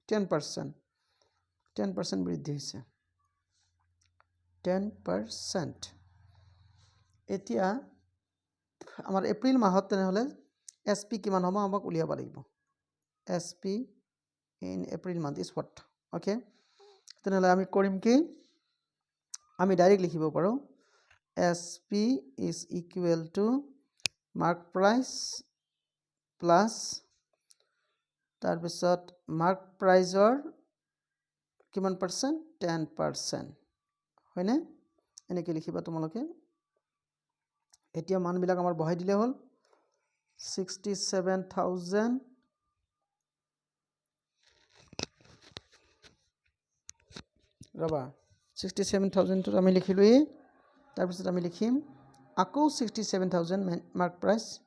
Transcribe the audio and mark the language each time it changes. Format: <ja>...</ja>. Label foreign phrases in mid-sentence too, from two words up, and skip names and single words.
<as>10% বৃদ্ধি হৈছে 10% এতিয়া আমাৰ এপ্ৰিল মাহত তেনেহলে এসপি কিমান হ'ব আমাক উলিয়াব লাগিব এসপি</as> <en>In April month is what</en> <as>ওকে তেনেহলে আমি কৰিম কি আমি ডাইৰেক্ট লিখিব পাৰো</as> <en>SP is equal to mark price plus</en> <as>তাৰপিছত</as> <en>mark price</en> <as>ৰ কিমান পাৰ্সেন্ট 10% হয়নে এনেকৈ লিখিবা তোমালোকে এতিয়া মানবিলাক আমাৰ বহাই দিলে হল 67000 ৰবা 67000 টো আমি লিখিলোই তাৰপিছত আমি লিখিম আকৌ 67000</as> <en>mark price</en>